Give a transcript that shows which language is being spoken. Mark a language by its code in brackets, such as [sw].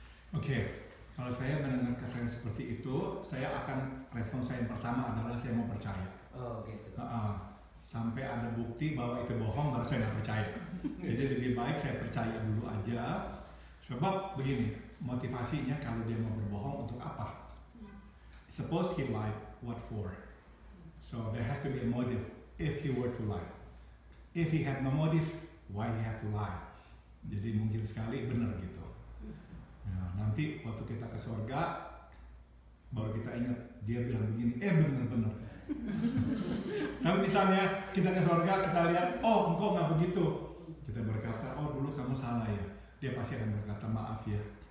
[id] Oke, kalau saya mendengar kesan seperti itu, saya akan respon saya yang pertama adalah saya mau percaya. Oh gitu. Sampai ada bukti bahwa itu bohong baru saya nggak percaya. Jadi lebih baik saya percaya dulu aja. Sebab begini, motivasinya kalau dia mau berbohong untuk apa? [en] Suppose he lied, what for? So there has to be a motive if he were to lie. If he had no motive, why he had to lie? [id] Jadi mungkin sekali benar gitu. Nah, nanti waktu kita ke surga, baru kita ingat dia bilang begini, benar-benar. Tapi misalnya kita ke surga, kita lihat, oh engkau nggak begitu. Kita berkata, oh dulu kamu salah ya. Dia pasti akan berkata maaf ya.